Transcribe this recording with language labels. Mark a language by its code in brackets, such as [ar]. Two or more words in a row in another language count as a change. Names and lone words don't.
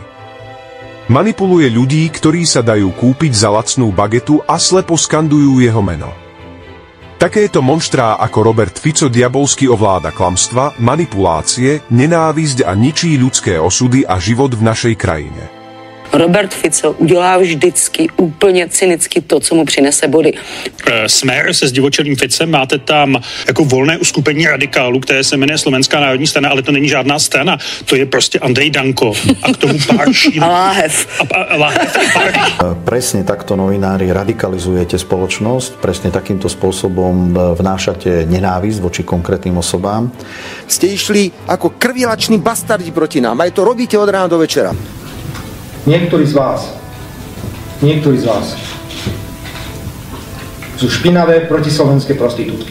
[sk] Manipuluje ľudí, ktorí sa dajú kúpiť za lacnú bagetu a slepo skandujú jeho meno. Takéto monštrá ako Robert Fico diabolsky ovláda klamstva, manipulácie, nenávisť a ničí ľudské osudy a život v našej krajine. [cs] Robert Fico udělá vždycky úplně cynicky to, co mu přinese body. Smer se zdivočelým Ficem, máte tam jako volné uskupení radikálů, které se jmenuje Slovenská národní strana, ale to není žádná strana, to je prostě Andrej Danko a k tomu pár šíl. A láhev. [sk] Presne takto, novinári, radikalizujete spoločnosť, presne takýmto spôsobom vnášate nenávisť voči konkrétnym osobám. Ste išli ako krvilační bastardi proti nám, aj to robíte od rána do večera. Niektorí z vás sú špinavé protislovenské prostitútky.